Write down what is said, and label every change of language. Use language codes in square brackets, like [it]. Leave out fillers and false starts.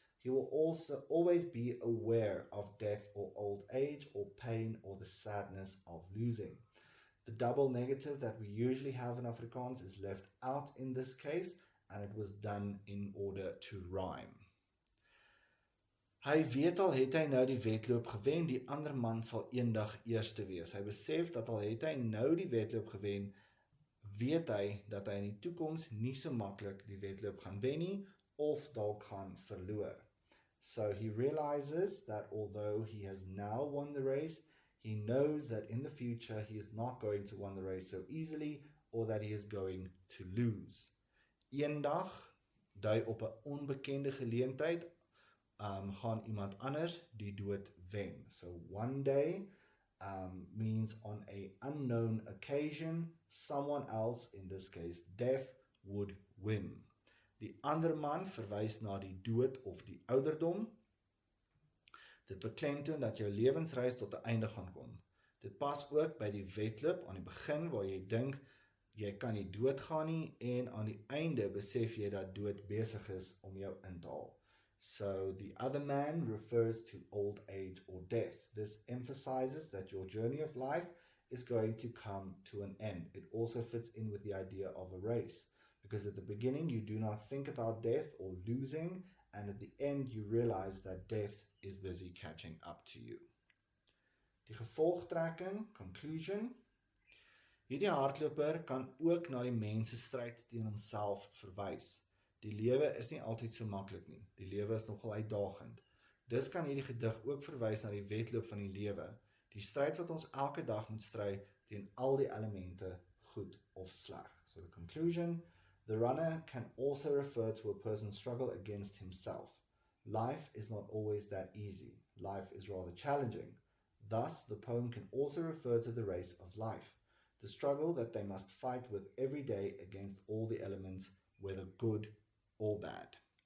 [en] He will also always be aware of death or old age or pain or the sadness of losing. The double negative that we usually have in Afrikaans is left out in this case, and it was done in order to rhyme. [af] Hy weet al het hy nou die wedloop gewen, die ander man sal eendag eerste wees. Hy besef dat al het hy nou die wedloop gewen, weet hy dat hy in die toekoms nie so maklik die wedloop gaan wen nie, of dalk gaan verloor. [en] So he realizes that although he has now won the race, he knows that in the future he is not going to win the race so easily, or that he is going to lose. [af] Eendag, dui op 'n onbekende geleentheid, gaan iemand anders die dood wen. [en] So one day means on a unknown occasion, someone else, in this case death, would win. [af] Die ander man verwys na die dood of die ouderdom. Dit beklemtoon dat jou lewensreis tot 'n einde gaan kom. Dit pas ook by die wedloop aan die begin waar jy dink jy kan nie doodgaan nie, en aan die einde besef jy dat dood besig is om jou in te haal. [en] So the other man refers to old age or death. This emphasizes that your journey of life is going to come to an end. It also fits in with the idea of a race, because at the beginning you do not think about death or losing, and at the end you realize that death is busy catching up to you. [af] Die gevolgtrekking, conclusion. Hierdie hardloper kan ook na die mense stryd teen homself verwys. Die lewe is nie altyd so maklik nie. Die lewe is nogal uitdagend. Dus kan hierdie gedig ook verwys na die wedloop van die lewe, die stryd wat ons elke dag moet stry teen al die elemente goed of sleg. [en] So the conclusion, the runner can also refer to a person's struggle against himself. Life is not always that easy. Life is rather challenging. Thus, the poem can also refer to the race of life, the struggle that they must fight with every day against all the elements, whether good or bad.